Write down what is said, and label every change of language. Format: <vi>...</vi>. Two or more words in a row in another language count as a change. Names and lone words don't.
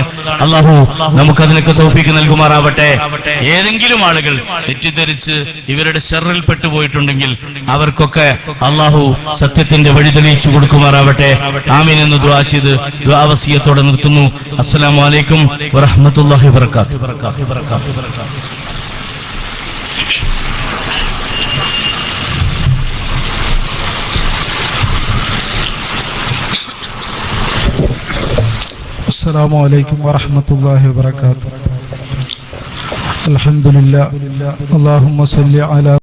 <ml>അല്ലാഹു നമുക്ക് അതിനൊക്കെ തൗഫീഖ് നൽകുമാറാവട്ടെ. ഏതെങ്കിലും ആളുകൾ തെറ്റിദ്ധരിച്ച് ഇവരുടെ ശർറിൽ പെട്ടുപോയിട്ടുണ്ടെങ്കിൽ അവർക്കൊക്കെ അല്ലാഹു സത്യത്തിന്റെ വഴി തെളിയിച്ചു കൊടുക്കുമാറാവട്ടെ. ആമീൻ എന്ന് ദുആ ചെയ്ത് ദുആ വസിയത്തോടെ നിർത്തുന്നു.</ml> <ar>السلام عليكم ورحمة الله وبركاته. السلام عليكم ورحمة الله وبركاته. الحمد لله. اللهم صل على</ar>